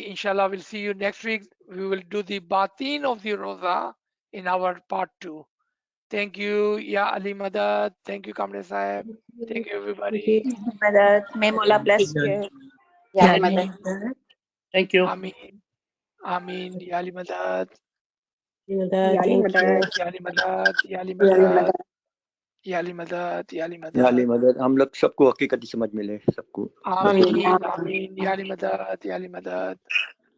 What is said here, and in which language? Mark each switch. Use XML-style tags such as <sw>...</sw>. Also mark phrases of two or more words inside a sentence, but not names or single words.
<en>Inshallah, we'll see you next week. We will do the Batin of the Roza in our part 2. Thank you,</en> <ur>یا علی مدد.</ur> <en>Thank you, Kamran Sahib. Thank you, everybody. Madad. May Mola bless Yeah. you.</en> <ur>یا مدد.</ur> <en>Thank you.</en> <ar>آمين. آمين.</ar> <ur>یا علی مدد.</ur> <en>Thank you.</en> <ur>یا علی مدد۔ یا علی مدد۔ یا علی مدد۔ یا علی याली Madad. مدد ہم لوگ سب کو حقیقتی سمجھ ملے سب کو. آمین۔ آمین۔ یا علی مدد۔ یا علی مدد.</ur>